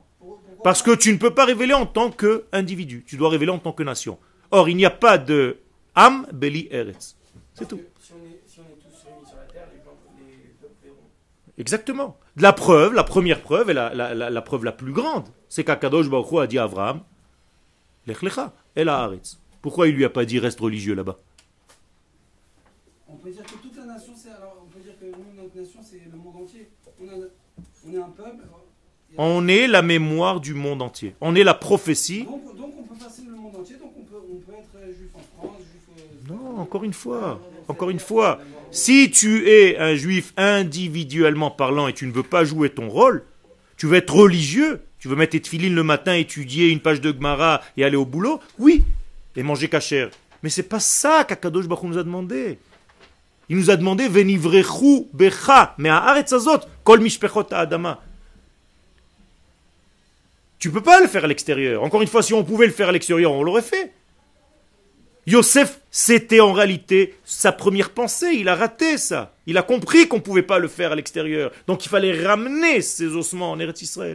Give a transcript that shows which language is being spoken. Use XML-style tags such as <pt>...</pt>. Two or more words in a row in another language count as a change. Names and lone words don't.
<fr>Parce que tu ne peux pas révéler en tant qu'individu. Tu dois révéler en tant que nation. Or, il n'y a pas de</fr> <he>עם בלי ארץ.</he> <fr>C'est tout. Si on est tous réunis sur la terre, les peuples verront. Exactement. La preuve, la première preuve, et la preuve la plus grande, c'est qu'Akadosh Baruch Hu a dit à Abraham,</fr> <he>לך לך אל הארץ.</he> <fr>Pourquoi il lui a pas dit reste religieux là-bas? On peut dire que toute la nation, on peut dire que nous, notre nation, c'est le monde entier. On est un peuple. On est la mémoire du monde entier. On est la prophétie. Donc on peut passer le monde entier, donc on peut être juif en France, juif... Non, encore une fois. Si tu es un juif individuellement parlant et tu ne veux pas jouer ton rôle, tu veux être religieux, tu veux mettre tes tefilines le matin, étudier une page de Gemara et aller au boulot, oui, et manger kasher. Mais c'est pas ça qu'Akadosh Baruch Hu nous a demandé. Il nous a demandé</fr> <he>ונברכו בך מהארץ הזאת כל משפחות האדמה.</he> <fr>Tu peux pas le faire à l'extérieur. Encore une fois, si on pouvait le faire à l'extérieur, on l'aurait fait. Yosef, c'était en réalité sa première pensée. Il a raté ça. Il a compris qu'on ne pouvait pas le faire à l'extérieur. Donc il fallait ramener ses ossements en Eretz Israël.</fr>